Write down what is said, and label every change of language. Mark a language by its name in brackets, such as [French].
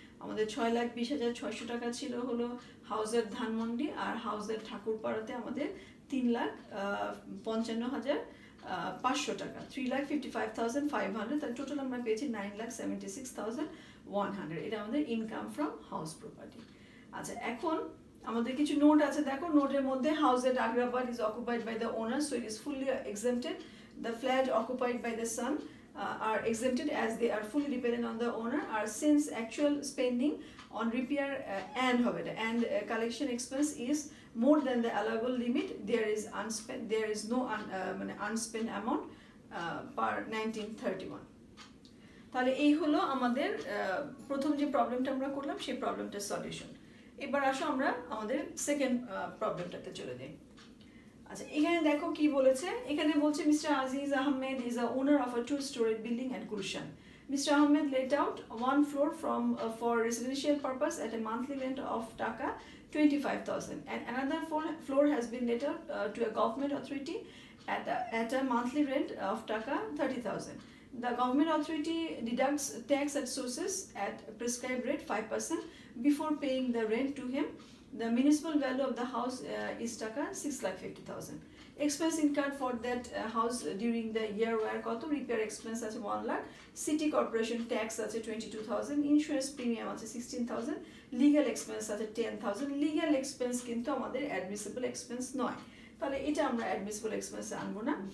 [Bangla] আমাদের 6,20,600 টাকা ছিল হলো হাউসের ধানমন্ডি, আর হাউসের ঠাকুরপাড়াতে আমাদের 3,55,500 টাকা, 3,55,500, তার টোটাল আমরা পেয়েছি 9,76,100। এটা আমাদের [English] Income from house property. [Bangla] আচ্ছা, এখন আমাদের কিছু নোট আছে, দেখো নোটের মধ্যে [English] House at Agrabad is occupied by the owner, so it is fully exempted. The flat occupied by the son are exempted as they are fully dependent on the owner, or since actual spending on repair and collection expense is more than the allowable limit, there is no unspent amount per 1931. [Bangla] তাহলে এই হলো আমাদের প্রথম যে প্রবলেমটা আমরা করলাম সেই প্রবলেমটার সলিউশন। এবার আসো আমরা আমাদের সেকেন্ড প্রবলেমটাতে চলে যাই। আচ্ছা, এখানে দেখো কি বলেছে, এখানে বলছে [English] Mister Aziz Ahmed is a owner of a 2-story building at Gulshan. Mr. Ahmed let out one floor for residential purpose at a monthly rent of Taka 25,000, and another floor has been let out to a government authority at a monthly rent of Taka 30,000. The government authority deducts tax at sources at prescribed rate 5% before paying the rent to him. The municipal value of the house is Taka 6,50,000. Expense incurred for that house during the year were [Bangla] কত, repair expense আছে 1 lakh, city corporation tax আছে 22,000, insurance premium আছে 16,000, legal expense আছে 10,000। Legal expense কিন্তু আমাদের admissible expense নয়, তাহলে এটা আমরা অ্যাডমিসিবল এক্সপেন্সে আনবো না।